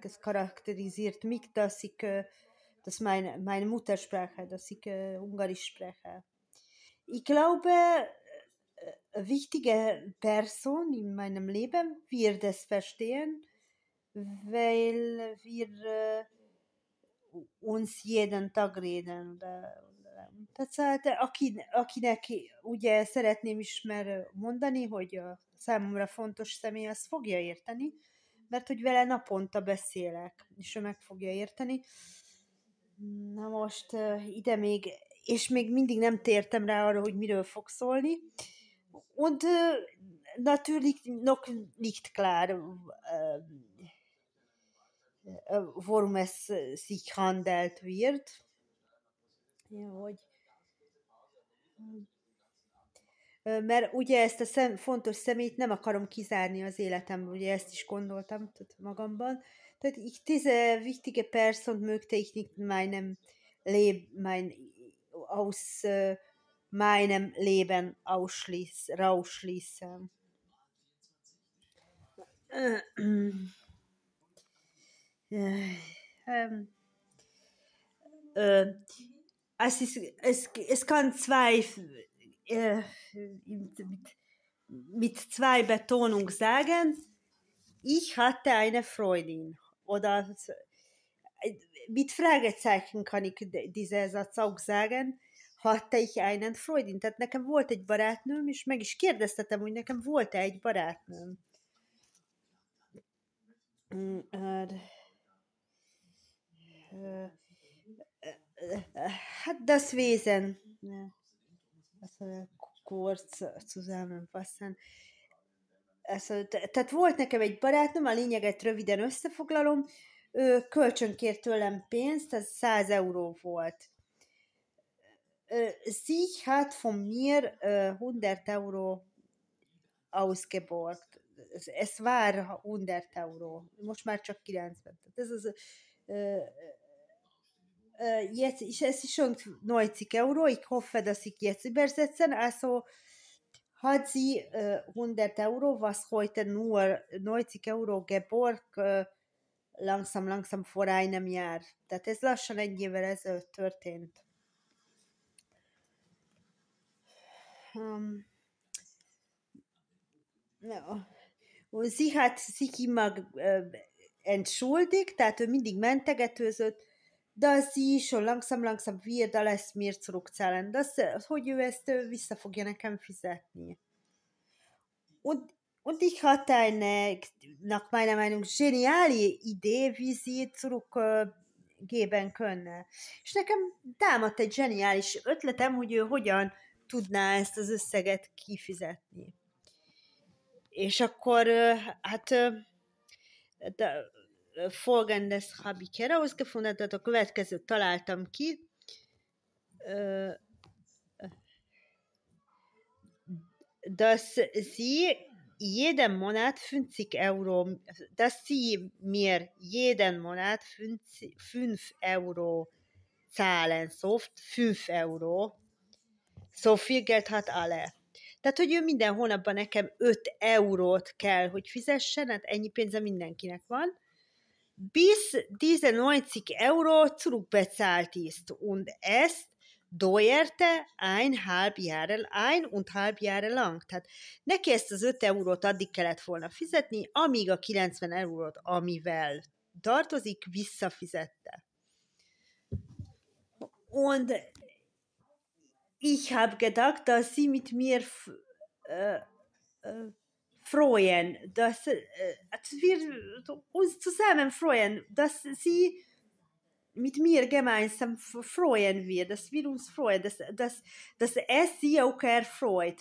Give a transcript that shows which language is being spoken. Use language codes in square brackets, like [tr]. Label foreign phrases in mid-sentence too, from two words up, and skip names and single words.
[de] Es charakterisiert mich, dass meine Muttersprache, dass ich Ungarisch spreche. Ich glaube, eine wichtige Person in meinem Leben wird es verstehen, weil wir uns jeden Tag reden. [hu] Tehát akinek ugye szeretném is már mondani, hogy a számomra fontos személy, az fogja érteni, mert hogy vele naponta beszélek, és ő meg fogja érteni. Na most ide még, és még mindig nem tértem rá arra, hogy miről fog szólni. [de] Und natürlich noch nicht klar, worum es sich handelt wird. Ja, [hu] hogy... Mert ugye ezt a fontos személyt nem akarom kizárni az életemből, ugye ezt is gondoltam magamban. [de] Tehát ich diese wichtige Person möchte ich nicht aus meinem Leben rausschließen. Es kann mit zwei Betonung sagen, ich hatte eine Freundin. Oder mit Fragezeichen kann ich diesen Satz auch sagen, hatte ich einen Freundin. [hu] Tehát nekem volt egy barátnőm, és meg is kérdeztetem, hogy nekem volt-e egy barátnőm. [de] Hát das Wesen. Kurz zusammenfassen. [hu] Tehát volt nekem egy barátnőm, a lényeget röviden összefoglalom, ő kölcsönkért tőlem pénzt, ez 100 euró volt. [de] Sie hat von mir 100 Euro ausgeborgt. Es war 100 Euro. [hu] Most már csak 90. [de] Das ist, es ist schon 90 Euro. Ich hoffe, dass ich jetzt übersetzen. Also hat sie 100 Euro, was heute nur 90 Euro geborg, langsam vor einem Jahr. [hu] Tehát ez lassan egy évvel ezelőtt történt. [de] Ja. Und sie hat sich immer entschuldigt, [hu] tehát ő mindig mentegetőzött, [de] dass sie schon langsam wird alles mir zurückzahlen, [hu] hogy ő ezt vissza fogja nekem fizetni. [de] Und ich hatte eine, nach meiner Meinung, geniale Idee, wie sie zurückgeben können. [hu] És nekem támadt egy zseniális ötletem, hogy ő hogyan tudná ezt az összeget kifizetni. És akkor, hát, [de] folgendes habe ich herausgefunden, [hu] tehát a következőt találtam ki. [de] Dass sie jeden Monat 50 Euro, dass sie mir jeden Monat 5 Euro zahlen, so 5 Euro, so viel Geld hat alle. [hu] Tehát, hogy ő minden hónapban nekem 5 eurót kell, hogy fizessen, hát ennyi pénze mindenkinek van, [de] bis diese 90 Euro zurückbezahlt ist. Und es dauerte 1,5 Jahre lang. [hu] Tehát neki ezt az 5 eurót addig kellett volna fizetni, amíg a 90 eurót, amivel tartozik, visszafizette. [de] Und ich habe gedacht, dass sie mit mir freuen, dass wir uns zusammen freuen, dass sie mit mir gemeinsam freuen wird, dass wir uns freuen, dass es sie auch erfreut.